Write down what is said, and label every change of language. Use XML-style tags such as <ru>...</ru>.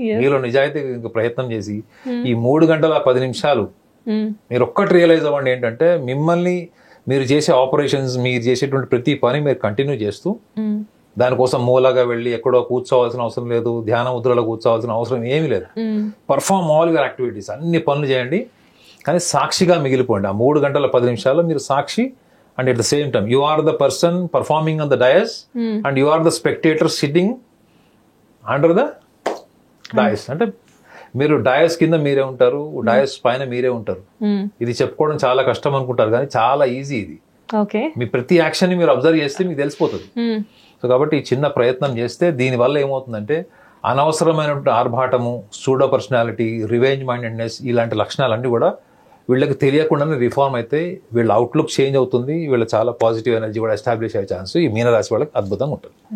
<te>మీలో నిజాయితీ ప్రయత్నం చేసి ఈ 3 గంటల 10 నిమిషాలు మీరు ఒక్కటి రియలైజ్ అవ్వండి ఏంటంటే, మిమ్మల్ని మీరు చేసే ఆపరేషన్స్, మీరు చేసేటువంటి ప్రతి పని మీరు కంటిన్యూ చేస్తూ, దానికోసం మూలగా వెళ్ళి ఎక్కడో కూర్చోవాల్సిన అవసరం లేదు, ధ్యాన ముద్రలో కూర్చోవాల్సిన అవసరం ఏమీ లేదు.</te> <en>perform all your activities,</en> <te>అన్ని పనులు చేయండి, కానీ సాక్షిగా మిగిలిపోండి. ఆ 3 గంటల 10 నిమిషాల్లో మీరు సాక్షి.</te> <en>And at the same time, you are the person performing on the dais, and you are the spectator sitting under the dais.</en> <te>అంటే మీరు డయస్ కింద మీరే ఉంటారు, డయస్ పైన మీరే ఉంటారు. ఇది చెప్పుకోవడం చాలా కష్టం అనుకుంటారు, కానీ చాలా ఈజీ ఇది. మీ ప్రతి యాక్షన్ ని మీరు అబ్జర్వ్ చేస్తే మీకు తెలిసిపోతుంది. సో కాబట్టి ఈ చిన్న ప్రయత్నం చేస్తే దీనివల్ల ఏమవుతుందంటే, అనవసరమైనటువంటి ఆర్భాటము, సూడో పర్సనాలిటీ, రివెంజ్ మైండెడ్నెస్, ఇలాంటి లక్షణాలన్నీ కూడా వీళ్ళకి తెలియకుండానే రిఫార్మ్ అయితే వీళ్ళ అవుట్లుక్ చేంజ్ అవుతుంది, వీళ్ళ చాలా పాజిటివ్ ఎనర్జీ కూడా ఎస్టాబ్లిష్ అయ్యే ఛాన్స్ ఈ మీనరాశి వాళ్ళకి అద్భుతంగా ఉంటుంది.</te>